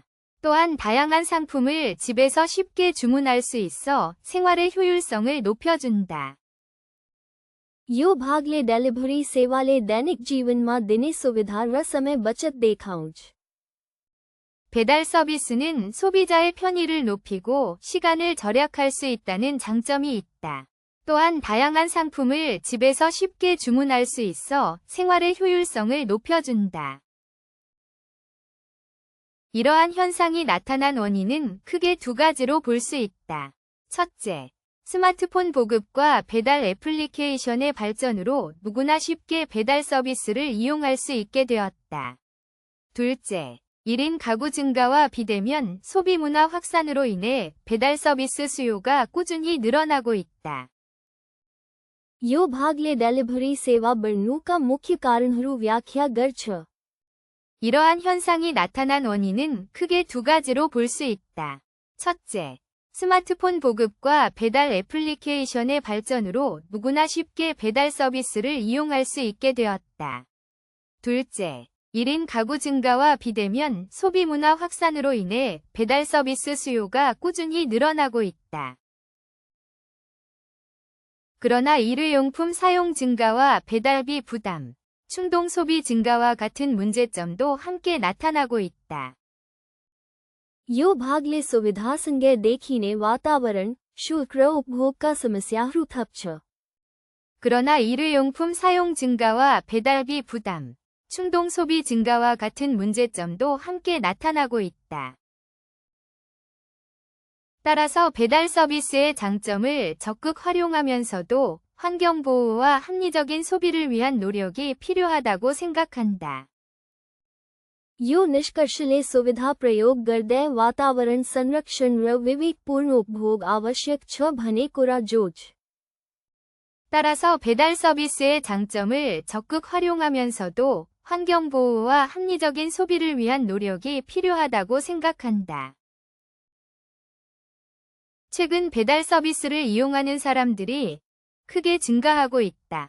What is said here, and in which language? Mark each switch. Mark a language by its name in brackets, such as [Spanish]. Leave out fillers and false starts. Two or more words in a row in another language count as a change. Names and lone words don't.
[Korean] 또한 다양한 상품을 집에서 쉽게 주문할 수 있어 생활의 효율성을 높여준다. [Nepali] यो भागले डेलिभरी सेवाले दैनिक जीवनमा दिने सुविधा र समय बचत देखाउँछ। [Korean] 배달 서비스는 소비자의 편의를 높이고 시간을 절약할 수 있다는 장점이 있다. 또한 다양한 상품을 집에서 쉽게 주문할 수 있어 생활의 효율성을 높여준다. 이러한 현상이 나타난 원인은 크게 두 가지로 볼 수 있다. 첫째, 스마트폰 보급과 배달 애플리케이션의 발전으로 누구나 쉽게 배달 서비스를 이용할 수 있게 되었다. 둘째, 1인 가구 증가와 비대면 소비 문화 확산으로 인해 배달 서비스 수요가 꾸준히 늘어나고 있다. [Nepali] यो भागले डेलिभरी सेवा बढ्नुका मुख्य कारणहरू व्याख्या गर्छ। [Korean] 이러한 현상이 나타난 원인은 크게 두 가지로 볼 수 있다. 첫째, 스마트폰 보급과 배달 애플리케이션의 발전으로 누구나 쉽게 배달 서비스를 이용할 수 있게 되었다. 둘째, 1인 가구 증가와 비대면 소비 문화 확산으로 인해 배달 서비스 수요가 꾸준히 늘어나고 있다. 그러나 일회용품 사용 증가와 배달비 부담, 충동 소비 증가와 같은 문제점도 함께 나타나고 있다. [Nepali] यो भागले सुविधासँगै देखिने वातावरण, शुल्क र उपभोगका समस्याहरू थप्छ। [Korean] 그러나 일회용품 사용 증가와 배달비 부담, 충동 소비 증가와 같은 문제점도 함께 나타나고 있다. 따라서 배달 서비스의 장점을 적극 활용하면서도 환경보호와 합리적인 소비를 위한 노력이 필요하다고 생각한다. [Nepali] यो निष्कर्षले सुविधा प्रयोग गर्दै वातावरण संरक्षण र विवेकपूर्ण उपभोग आवश्यक छ भन्ने कुरा जोड्छ। [Korean] 따라서 배달 서비스의 장점을 적극 활용하면서도 환경보호와 합리적인 소비를 위한 노력이 필요하다고 생각한다. 최근 배달 서비스를 이용하는 사람들이 크게 증가하고 있다.